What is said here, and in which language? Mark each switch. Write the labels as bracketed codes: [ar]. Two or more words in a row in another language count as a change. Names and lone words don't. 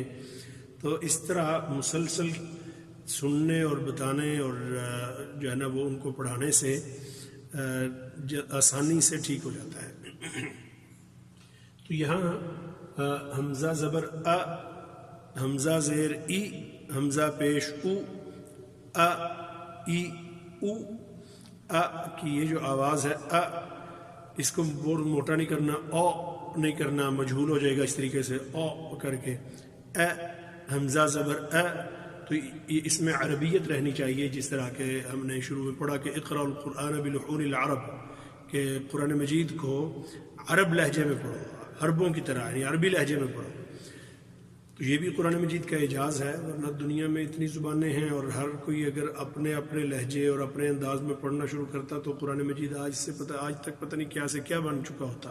[ur] تو اس طرح مسلسل سننے اور بتانے اور جو ہے نا وہ ان کو پڑھانے سے آسانی سے ٹھیک ہو جاتا ہے. تو یہاں حمزہ زبر ا، حمزہ زیر ای، حمزہ پیش او، ا ای او. ا کی یہ جو آواز ہے ا، اس کو بہت موٹا نہیں کرنا، او نہیں کرنا، مجہول ہو جائے گا اس طریقے سے او کر کے. ا حمزہ زبر ا، تو اس میں عربیت رہنی چاہیے، جس طرح کہ ہم نے شروع میں پڑھا کہ [ar] اقرأ القرآن بلحون العرب، [ur] کہ قرآن مجید کو عرب لہجے میں پڑھو، عربوں کی طرح، یعنی عربی لہجے میں پڑھو. تو یہ بھی قرآن مجید کا اعجاز ہے، ورنہ دنیا میں اتنی زبانیں ہیں اور ہر کوئی اگر اپنے اپنے لہجے اور اپنے انداز میں پڑھنا شروع کرتا تو قرآن مجید آج تک پتہ نہیں کیا سے کیا بن چکا ہوتا.